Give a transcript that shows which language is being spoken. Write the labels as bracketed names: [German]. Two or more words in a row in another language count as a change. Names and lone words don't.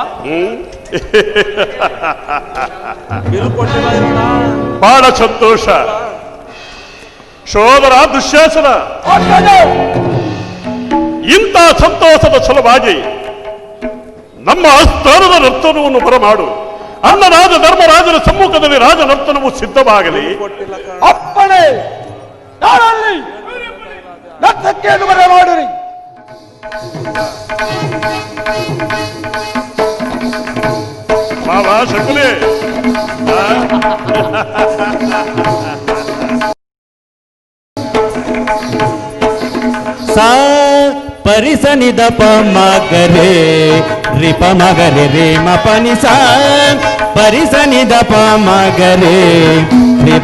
[Kannada] ಬಹಳ ಸಂತೋಷ ಸಹೋದರ ದುಶ್ಯಾಸನ. ಇಂಥ ಸಂತೋಷದ ಸಲುವಾಗಿ ನಮ್ಮ ಆಸ್ಥಾನದ ನರ್ತನವನ್ನು ಬರಮಾಡು. ಅನ್ನರಾಜ ಧರ್ಮರಾಜನ ಸಮ್ಮುಖದಲ್ಲಿ ರಾಜ ನರ್ತನವು ಸಿದ್ಧವಾಗಲಿ. ಅಪ್ಪಣೆ, ನಾನಲ್ಲಿ ನರ್ತಕ್ಕಿಯನ್ನು ಬರಮಾಡಿರಿ. ಬಾಬಾ ಶಕುಲೆ, ಸಾ ಪರಿಸನಿ ದಪ ಮಗರೆ ರಿಪ ಮಗರೆ ರೇ ಮಪನಿ ಸಾ ಪರಿಸನಿ ದಪ ಮಗರೆ ರಿಪ